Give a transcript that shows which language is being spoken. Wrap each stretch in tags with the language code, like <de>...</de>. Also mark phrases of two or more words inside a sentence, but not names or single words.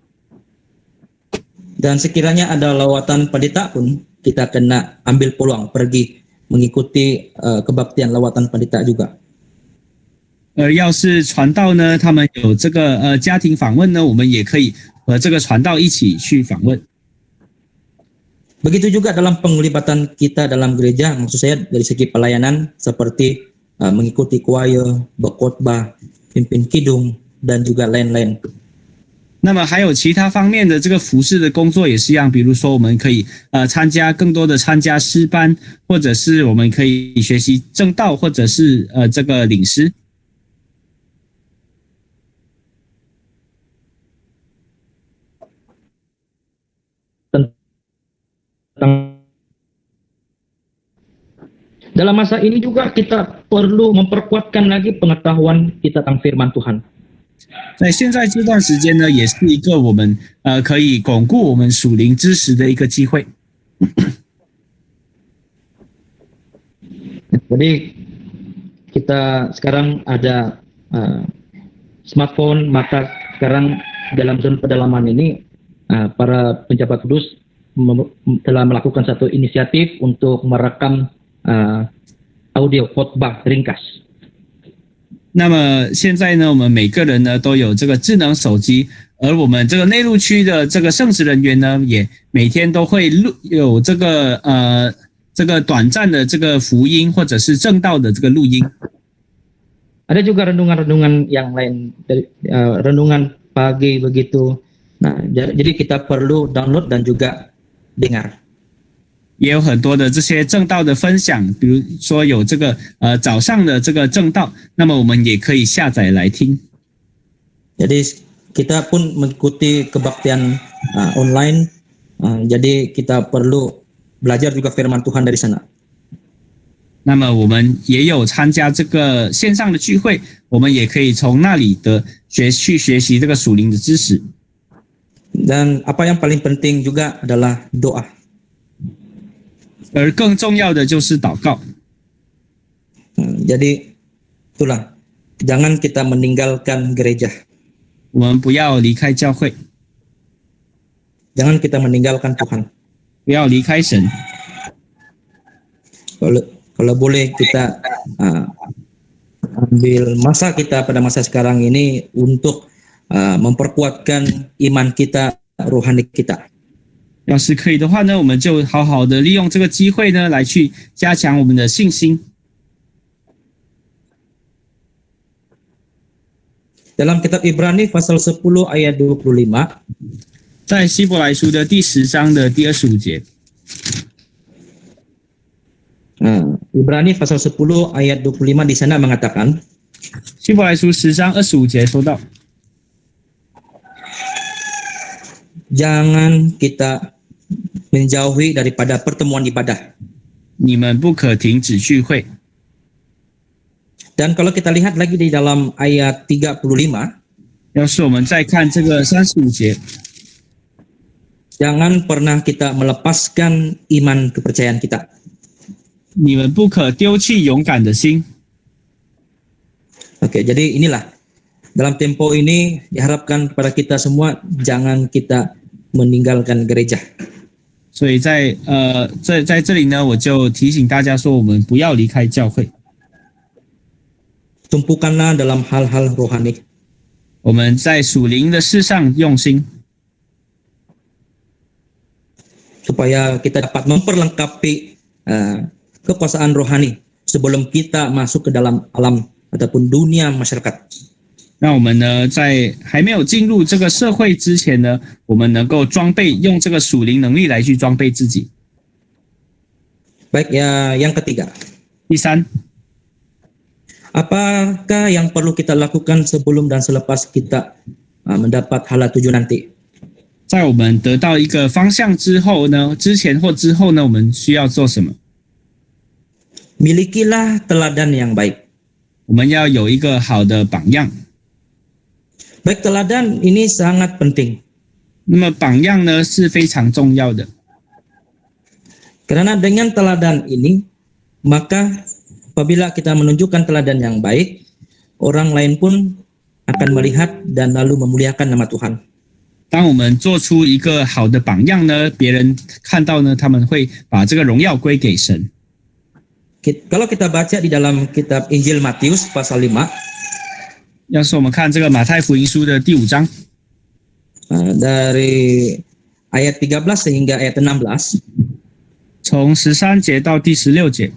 <ms>Dan sekiranya ada lawatan pendeta pun kita kena ambil peluang pergi mengikuti kebaktian lawatan pendeta juga.</ms> <zh>要是传道呢，他们有这个家庭访问呢，我们也可以和这个传道一起去访问。</zh> <ms>Begitu juga dalam penglibatan kita dalam gereja, maksud saya dari segi pelayanan seperti mengikuti choir, berkhotbah, pimpin kidung dan juga lain-lain.</ms> <zh>那么还有其他方面的这个服事的工作也是一样，比如说我们可以更多的参加诗班，或者是我们可以学习正道，或者是这个领诗。</zh> <ms>Dalam masa ini juga kita perlu memperkuatkan lagi pengetahuan kita tentang firman Tuhan.</ms> <zh>在现在这段时间呢，也是一个我们可以巩固我们属灵知识的一个机会。</zh> <ms>Jadi kita sekarang ada smartphone, maka sekarang dalam zona pedalaman ini para penjabat kudus telah melakukan satu inisiatif untuk merekam audio khotbah ringkas.</ms> <zh>那么现在呢，我们每个人呢都有这个智能手机，而我们这个内陆区的这个圣职人员呢，也每天都会有这个短暂的这个福音或者是正道的这个录音。</zh> <ms>Ada juga renungan-renungan yang lain, dari renungan pagi begitu. Nah, jadi kita perlu download dan juga dengar.</ms> <zh>也有很多的这些正道的分享，比如说有这个早上的这个正道，那么我们也可以下载来听。</zh> <ms>Jadi kita pun mengikuti kebaktian online, jadi kita perlu belajar juga firman Tuhan dari sana.</ms> <zh>那么我们也有参加这个线上的聚会，我们也可以从那里的学习这个属灵的知识。</zh> <ms>Dan apa yang paling penting juga adalah doa.</ms> <zh>而更重要的就是祷告。</zh> <ms>Jadi itulah, jangan kita meninggalkan gereja.</ms> <zh>我们不要离开教会，</zh> <ms>Jangan kita meninggalkan Tuhan.</ms> <zh>不要离开神。</zh> <ms>Kalau boleh kita ambil masa kita pada masa sekarang ini untuk memperkuatkan iman kita, rohani kita.</ms> <zh>要是可以的话呢，我们就好好的利用这个机会呢，来去加强我们的信心。</zh> <ms>Dalam kitab Ibrani pasal 10 ayat 25,</ms> <zh>在希伯来书的第10章的第25节，</zh> <ms>Ibrani pasal 10 ayat 25 di sana mengatakan,</ms> <zh>希伯来书10章25节说到，</zh> <ms>jangan kita menjauhi daripada pertemuan ibadah.</ms> <zh>你们不可停止聚会。</zh> <ms>Dan kalau kita lihat lagi di dalam ayat 35,</ms> <zh>要是我们再看这个35节，</zh> <ms>jangan pernah kita melepaskan iman kepercayaan kita.</ms> <zh>你们不可丢弃勇敢的心。</zh> <ms>Oke, jadi inilah dalam tempo ini diharapkan kepada kita semua jangan kita meninggalkan gereja.</ms> <zh>所以在这里呢，我就提醒大家说，我们不要离开教会，</zh> <ms>Tumpukanlah dalam hal-hal rohani.</ms> <zh>我们在属灵的事上用心，</zh> <ms>supaya kita dapat memperlengkapi kekuasaan rohani sebelum kita masuk ke dalam alam ataupun dunia masyarakat.</ms> <zh>让我们呢在还没有进入这个社会之前呢，我们能够装备用这个属灵能力来去装备自己。</zh> <ms>Baik, ya, yang ketiga,</ms> <zh>第三，</zh> <ms>apakah yang perlu kita lakukan sebelum dan selepas kita mendapat hala tujuh nanti?</ms> <zh>在我们得到一个方向之后呢，之前或之后呢，我们需要做什么？</zh> <ms>Milikilah teladan yang baik.</ms> <zh>我们要有一个好的榜样。</zh> <ms>Baik, teladan ini sangat penting.</ms> <zh>那么榜样呢是非常重要的，</zh> <ms>Karena dengan teladan ini, maka apabila kita menunjukkan teladan yang baik, orang lain pun akan melihat dan lalu memuliakan nama Tuhan.</ms> <zh>当我们做出一个好的榜样呢，别人看到呢，他们会把这个荣耀归给神。</zh> <ms>Kalau kita baca di dalam kitab Injil Matius pasal 5,</ms> <zh>要是我们看这个马太福音书的第5章，</zh> <ms>dari ayat 13 sehingga ayat 16,</ms> <zh>从13节到第16节。</zh>